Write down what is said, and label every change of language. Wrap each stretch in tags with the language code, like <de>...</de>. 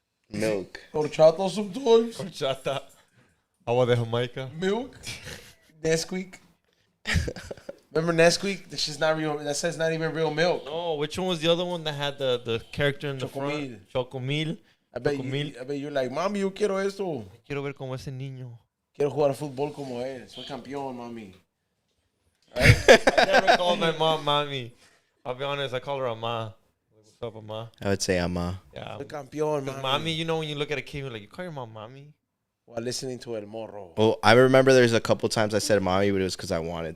<en>Milk. Horchata sometimes.</en> <es>Horchata. Agua de Jamaica.</es> <en>Milk. Nesquik. Remember Nesquik? That shit's not real. That says not even real milk. No, which one was the other one that had the character in the Chocomil. front? Chocomil. I bet Chocomil. you're like,</en> <es>mami, yo quiero esto. Quiero ver como ese niño. Quiero jugar fútbol como él. Soy campeón, mami.</es> <en>I never called my mom mommy. I'll be honest, I call her Ama. What's up, Ama? I would say ama. Yeah.</en> <es>Soy campeón,</es> <en>'Cause</en> <es>mami.</es> <en>mommy, you know when you look at a kid, you're like, you call your mom mommy? While listening to El Morro. Well, I remember there's a couple times I said mommy, but it was because I wanted</en>